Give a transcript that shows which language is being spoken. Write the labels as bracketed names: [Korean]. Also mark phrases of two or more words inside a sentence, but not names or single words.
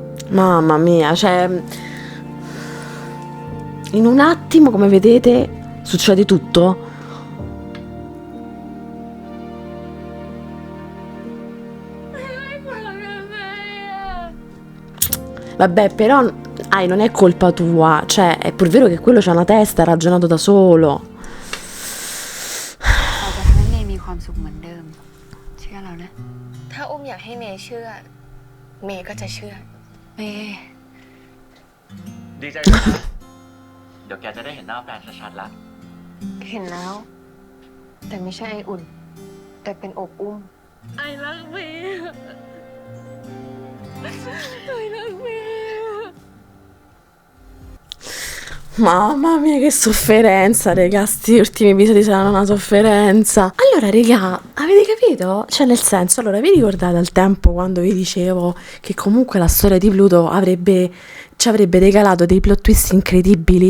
[Italian] Mamma mia, cioè, in un attimo, come vedete, succede tutto. Vabbè, però, non è colpa tua, cioè, è pur vero che quello c'ha una testa, ha ragionato da solo. [Thai] เราจะทำให้เมย์มีความสุขเหมือนเดิม เชื่อเรานะ ถ้าอุ้มอยากให้เมย์เชื่อ เมย์ก็จะเชื่อ เมย์ ดีใจด้วยนะเดี๋ยวแกจะได้เห็นหน้าแฟนชัดๆละ เห็นแล้ว แต่ไม่ใช่ไออุ่น แต่เป็นอบอุ้ม [English] I love me I love me [Italian] Mamma mia, che sofferenza, raga, sti ultimi episodi saranno una sofferenza. Allora, raga, avete capito? Cioè, nel senso, allora, vi ricordate al tempo quando vi dicevo che comunque la storia di Pluto ci avrebbe regalato dei plot twist incredibili?